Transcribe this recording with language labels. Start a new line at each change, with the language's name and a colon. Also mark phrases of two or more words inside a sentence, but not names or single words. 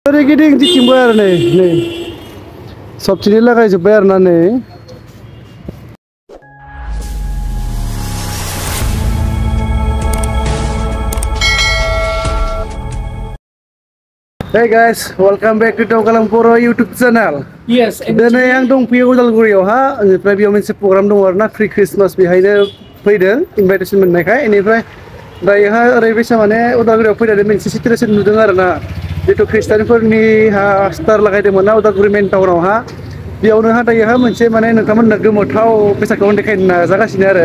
Bodo: सोरगिदिं दिथिंबो आरो नै सबथिनि लागायजोब्बाय आरो ना नै
English: Hey guys, welcome back to Taugalang Poro YouTube channel. Yes, and
Bodo: दिनै आं दंफैयो उदालगुरियावहा बेनिफ्राय बेयाव मोनसे प्रग्राम दङ आरोना
English: free Christmas
Bodo: बेहायनो फैदों इनभाइटेसन मोननायखाय बेनिफ्राय दायोहा ओरैबायसा माने उदालगुरियाव फैनानै मोनसे सिटुएसन नुदों आरोना जितु खृष्टानफोरनि स्टार लागायदोंमोन ना उदालगुरि मेन टाउनावहा बेयावनोहा दायोहा मोनसे माने नोंथांमोननो गोमोथाव बेसादखौ देखायनो नाजागासिनो आरो